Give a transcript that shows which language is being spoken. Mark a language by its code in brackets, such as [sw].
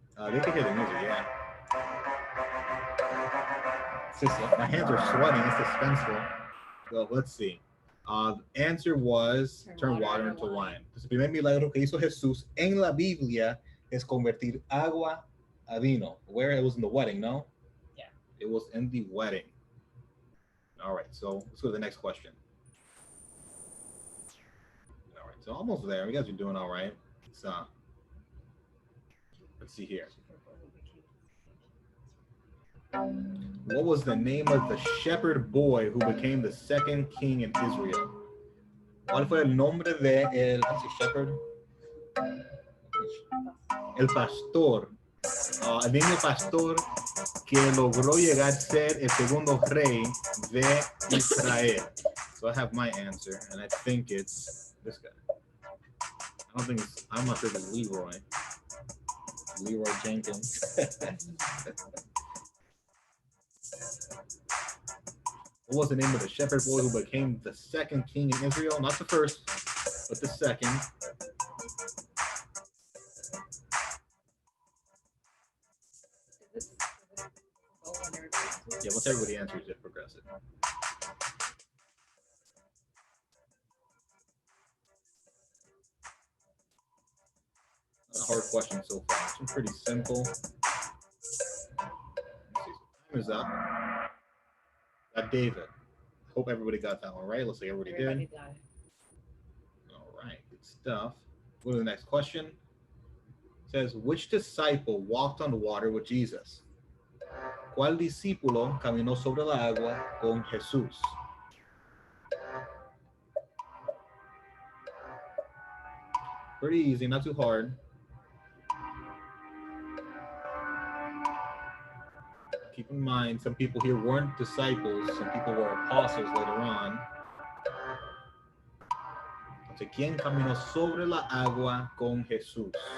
[en] They can hear the music, yeah. It's just, my hands are sweating. It's suspenseful. Well, let's see. Answer was turn water into wine. [es] Entonces, el primer milagro que hizo Jesús en la Biblia es convertir agua a vino. [en] Where it was in the wedding, no? Yeah. It was in the wedding. All right, so let's go to the next question. All right, so almost there. You guys are doing all right. Let's see here. What was the name of the shepherd boy who became the second king in Israel? [es] ¿Cuál fue el nombre de el shepherd? El pastor. El niño pastor que logró llegar a ser el segundo rey de Israel. [en] So I have my answer, and I think it's this guy. I'm not sure if it's Leroy Jenkins. What was the name of the shepherd boy who became the second king in Israel? Not the first, but the second. Yeah, once everybody answers it, progress it. Not a hard question so far. It's been pretty simple. Let's see. Time is up. Got David. Hope everybody got that one right. Looks like everybody did. Got it. All right, good stuff. Go to the next question. It says, which disciple walked on the water with Jesus? [es] ¿Cuál discípulo caminó sobre la agua con Jesús? [en] Pretty easy, not too hard. Keep in mind, some people here weren't disciples. Some people were apostles later on. [es] Entonces, ¿quién caminó sobre la agua con Jesús?